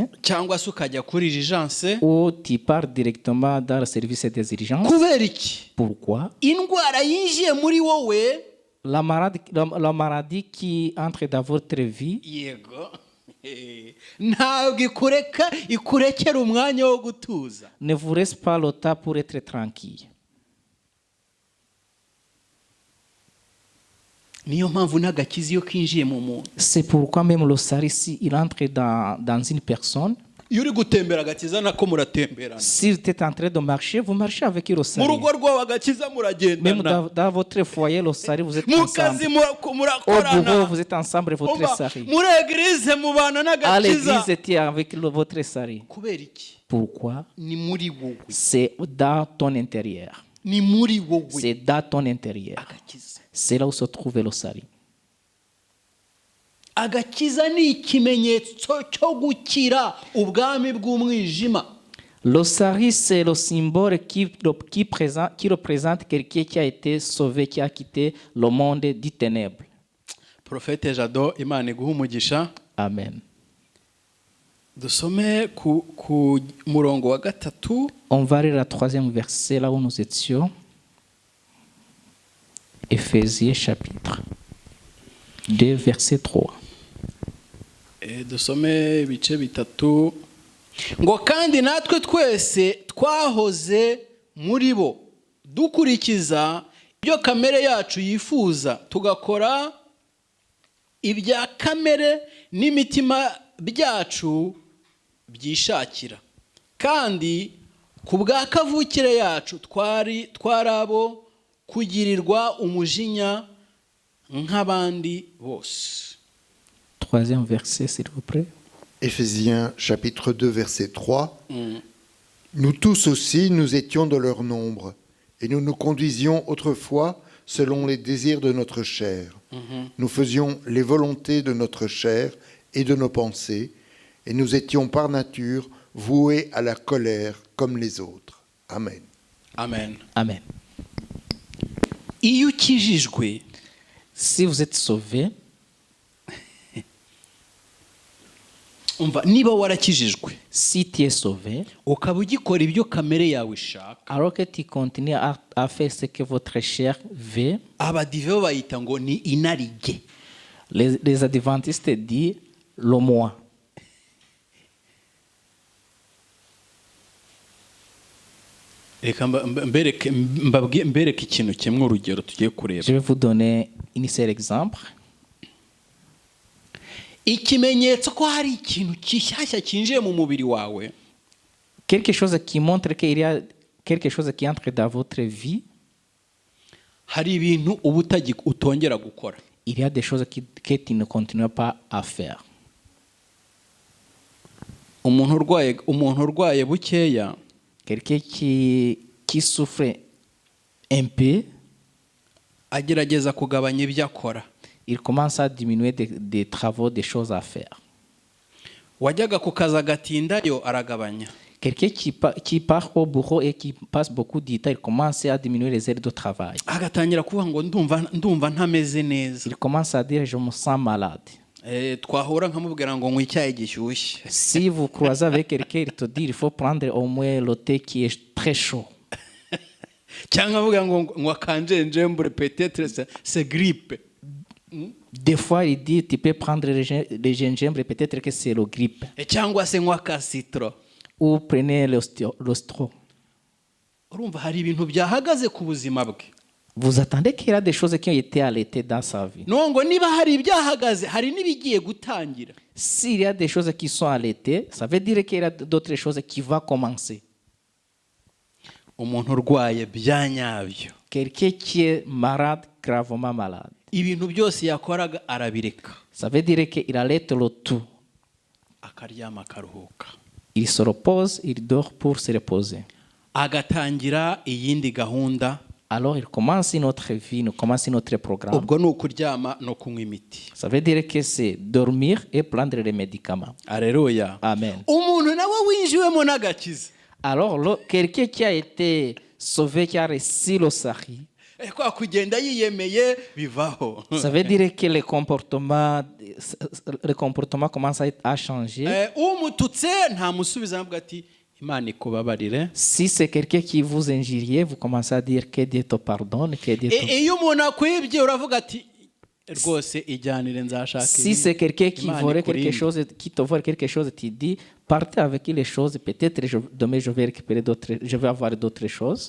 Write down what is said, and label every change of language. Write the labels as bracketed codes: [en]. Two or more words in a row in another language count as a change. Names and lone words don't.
[rw] cyangwa se ukajya kuri urgence, [fr] ou tu pars directement dans le service des urgences. [rw] Kubera iki? [fr] Pourquoi? [rw] Indwara yinjiye muri wowe, [fr] la maladie qui entre dans votre vie, [rw] yego, ntabwo ikurekera umwanya wo gutuza. [fr] Ne vous reste pas le temps pour être tranquille. [rw] Niyo mpamvu n'agakiza iyo kinjiye mu muntu. [fr] C'est pourquoi même le salut, si il entre dans une personne, [rw] iyo uri gutembera agakiza nako muratemberana. [fr] Si vous êtes en train de marcher, vous marchez avec le salut. [rw] Mu rugo rwawe agakiza muragendana. [fr] Même dans votre foyer, le salut, vous êtes [rw] mu [fr] ensemble. [rw] kazi murakorana. [fr] Au bureau, vous êtes ensemble avec votre salut. [rw] Muri église mubana n'agakiza. [fr] À l'église, tu es avec votre salut. [rw] Kubera iki? [fr] Pourquoi? [rw] Ni muri wowe. [fr] C'est dans ton intérieur. [rw] Ni muri wowe. [fr] C'est dans ton intérieur. [rw] Agakiza. [fr] C'est là où se trouve le salut. [rw] Agakiza ni ikimenyetso cyo gukira ubwami bw'umwijima. [fr] Le salut, c'est le symbole qui représente quelqu'un qui a été sauvé, qui a quitté le monde des ténèbres. [rw] Prophète Jado, Imana iguha umugisha. Amen. Dusome ku murongo wa gatatu. [fr] On va lire le 3e verset là où nous étions. Éphésiens chapitre 2 verset 3. [rw] Dusome ibice bitatu. Ngo kandi natwe twese twahoze muri bo dukurikiza ibyo kamere yacu yifuza, tugakora ibya kamere n'imitima byacu byishakira, kandi ku bwa kavukire yacu twari abo kugirirwa umujinya nk'abandi bose. [fr] 3e verset, s'il vous plaît. Éphésiens chapitre 2 verset 3. Nous tous aussi, nous étions de leur nombre, et nous nous conduisions autrefois selon les désirs de notre chair. Nous faisions les volontés de notre chair et de nos pensées, et nous étions par nature voués à la colère comme les autres. Amen. Amen. Amen. [rw] Iyo ukijijwe, [fr] si vous êtes sauvé, [rw] niba warakijijwe, [fr] si tu es sauvé, [rw] ukaba ugikora ibyo kamere yawe ishaka, [fr] alors que tu continues à faire ce que votre chair veut, [rw] abadive bayita ngo ni inarijye. [fr] Les adventistes disent le moi. [rw] reka mbereke ikintu kimwe urugero tugiye kureba. [fr] Je vais vous donner un seul exemple. [rw] Ikimenyetso ko hari ikintu kishyashya kinjiye mu mubiri wawe, [fr] Quelque chose qui montre qu'il y a quelque chose qui entre dans votre vie. [rw] hari ibintu uba utongera gukora. [fr] Il y a des choses que tu ne continues pas à faire. [rw] umuntu urwaye bukeya, [fr] Quelqu'un qui souffre un peu, [rw] agerageza kugabanya ibyo akora. [fr] il commence à diminuer des travaux, des choses à faire. [rw] Wajyaga ku kazi agatindayo aragabanya. [fr] Quelqu'un qui part au bureau et qui passe beaucoup de temps, il commence à diminuer les heures de travail. [rw] Agatangira kuvuga ngo ndumva ntameze neza. [fr] Il commence à dire je me sens malade. [rw] Twahura nkamubwira ngo nywa icyayi gishyushye. [fr] Si vous croisez avec quelqu'un, il te dit il faut prendre au moins le thé qui est très chaud. [rw] Cyangwa avuga ngo nywa kanjenjembure, [fr] peut-être c'est grippe. Des fois, il dit tu peux prendre le gingembre, peut-être que c'est le grippe. [rw] Cyangwa se nywa ka citron. [fr] Ou prenez l'ostro. [rw] Urumva hari ibintu byahagaze ku buzima bwe. [fr] Vous attendez qu'il y a des choses qui ont été arrêtées dans sa vie. [rw] No ngo niba hari ibyahagaze, hari n'ibigiye gutangira. [fr] S'il y a des choses qui sont arrêtées, ça veut dire qu'il y a d'autres choses qui vont commencer. [rw] Umuntu urwaye bya nyabyo, [fr] Quelqu'un qui est malade, gravement malade, [rw] ibintu byose yakoraga arabireka, [fr] ça veut dire qu'il arrête le tout. [rw] akaryama akaruhuka, [fr] Il se repose, il dort pour se reposer. [rw] agatangira iyindi gahunda. [fr] Alors il commence notre vie, il commence notre programme. [rw] Ubwo ni ukuryama no kunywa imiti. [fr] Ça veut dire que c'est dormir et prendre les médicaments. Alleluia. Amen. [rw] Umuntu nawe winjiwemo n'agakiza, [fr] Alors quelqu'un qui a été sauvé, qui a reçu le salut, [rw] kwa kugenda yiyemeye bivaho. [fr] ça veut dire que le comportement commence à changer. [rw] Umututse ntamusubiza avuga ati Imana ikubabarire. [fr] Si c'est quelqu'un qui vous injurie, vous commencez à dire que Dieu te pardonne, que Dieu te... [rw] Iyo umuntu akwibye uravuga ati rwose ijyanire nzashaka. [fr] Si c'est quelqu'un qui vole quelque chose, qui te vole quelque chose, tu dis partez avec les choses, peut-être demain je vais récupérer d'autres, je vais avoir d'autres choses.